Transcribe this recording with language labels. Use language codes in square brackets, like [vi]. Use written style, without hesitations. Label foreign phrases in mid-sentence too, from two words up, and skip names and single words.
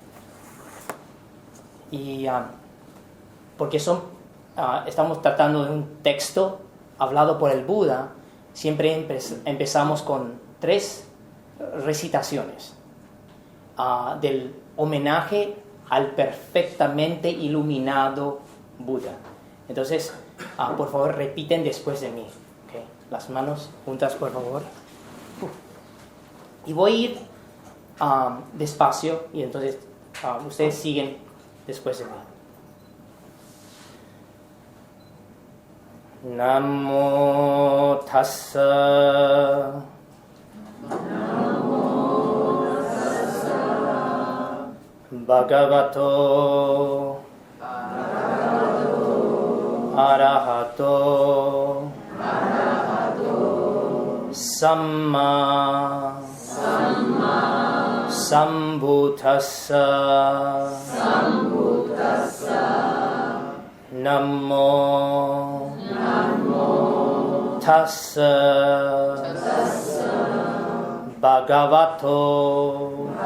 [es] Y porque estamos tratando de un texto hablado por el Buda, siempre empezamos con 3 recitaciones del homenaje al perfectamente iluminado Buda. Entonces, por favor, repiten después de mí. ¿Okay? Las manos juntas, por favor. Y voy a ir despacio, y entonces ustedes siguen después de mí. [pi] Namo Tassa Bhagavato Arahato Samma Sambuddhassa Namo Tassa Bhagavato